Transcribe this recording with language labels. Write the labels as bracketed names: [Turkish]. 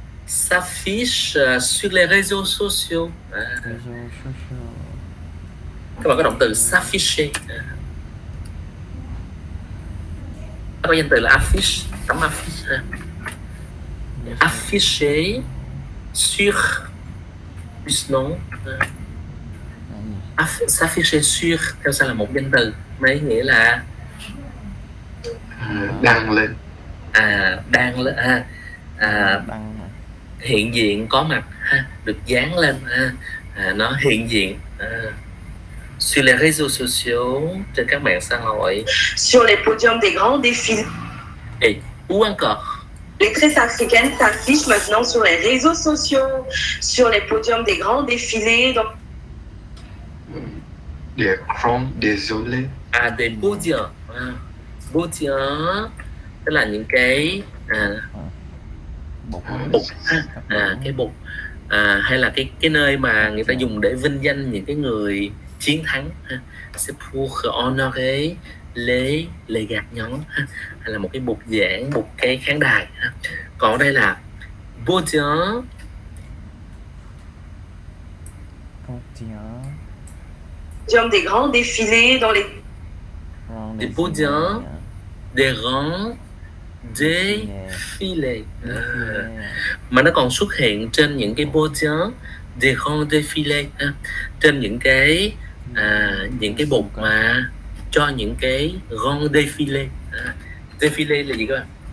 [French] s'affiche sur les réseaux sociaux. Réseau social. [Vietnamese] Các bạn có động từ s'afficher. Có danh từ là affiche, tấm affiche. [French] Afficher sur plus non. S'afficher sur [Vietnamese] theo sau là một danh từ, mấy nghĩa là đăng lên. Đang lên, hiện diện, có mặt, được dán lên, nó hiện diện. [French] Sur les réseaux sociaux, [Vietnamese] trên các mạng xã hội. [French] Sur les podiums des grands défilés. Et ou encore. Les tresses africaines s'affichent maintenant sur les réseaux sociaux, sur les podiums des grands défilés. Des grands désolés. Des podiums. [Vietnamese] Podium tức là những cái bục, cái bục, hay là cái nơi mà người ta dùng để vinh danh những cái người chiến thắng. [French] C'est pour honorer les gagnants, [Vietnamese] hay là một cái bục giảng, một cái khán đài. Còn đây là podium. [French] Podium des grands défilés dans les des podiums, des grands défilés. [Vietnamese] Mà nó còn xuất hiện trên những cái podium, [French] des grands défilés, [Vietnamese] trên những cái bục mà cho những cái grand défilé. Défilé là gì các bạn?